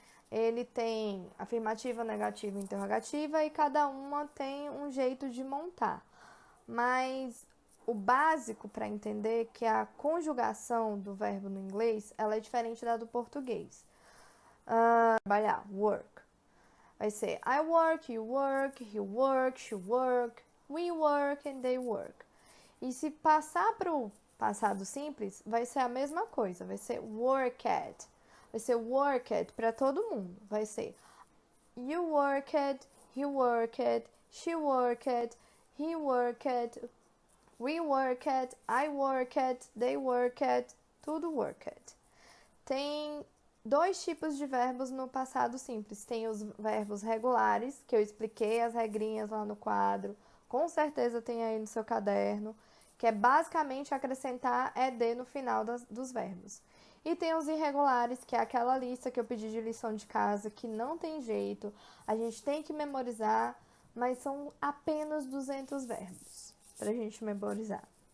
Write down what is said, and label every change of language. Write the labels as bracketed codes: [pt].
[pt] Ele tem afirmativa, negativa e interrogativa e cada uma tem um jeito de montar. Mas o básico para entender que a conjugação do verbo no inglês ela é diferente da do português. Trabalhar, work. Vai ser [en] I work, you work, he work, she work, we work and they work. [pt] E se passar para o passado simples, vai ser a mesma coisa. Vai ser worked. Vai ser worked para todo mundo. Vai ser [en] you worked, he worked, she worked, he worked, we worked, I worked, they worked, tudo worked. [pt] Tem dois tipos de verbos no passado simples. Tem os verbos regulares, que eu expliquei as regrinhas lá no quadro. Com certeza tem aí no seu caderno, que é basicamente acrescentar ed no final dos verbos. E tem os irregulares, que é aquela lista que eu pedi de lição de casa, que não tem jeito, a gente tem que memorizar, mas são apenas 200 verbos pra gente memorizar.